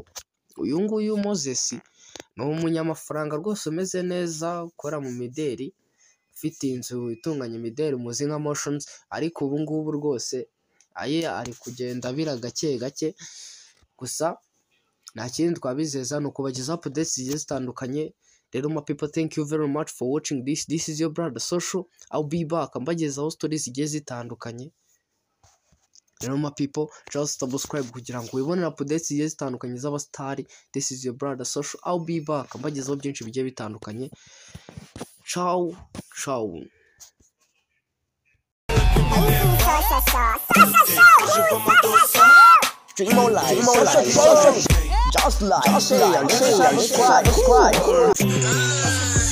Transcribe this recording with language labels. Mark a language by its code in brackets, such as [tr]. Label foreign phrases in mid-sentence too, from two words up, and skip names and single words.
[rw] Uyu nguyu Moses ni umunyamafaranga rwose umeze neza, ukora mu mideri, ufite inzu itunganya imideri muzi nka Motions, ariko ubu ngubu rwose ari kugenda abira gake gake. Gusa nta kindi twabizeza ni ukubagezaho updates zigiye zitandukanye. [en] Rero my people, thank you very much for watching this. This is your brother Social. I'll be back [rw] mbagezaho stories zigiye zitandukanye. Rero [en] my people, just subscribe [rw] kugira ngo ubone updates zigiye zitandukanye z'abastari. [en] This is your brother Social. I'll be back [rw] mbagezaho byinshi bigiye bitandukanye. [it] Ciao ciao. [en] Dream more life, just like, subscribe.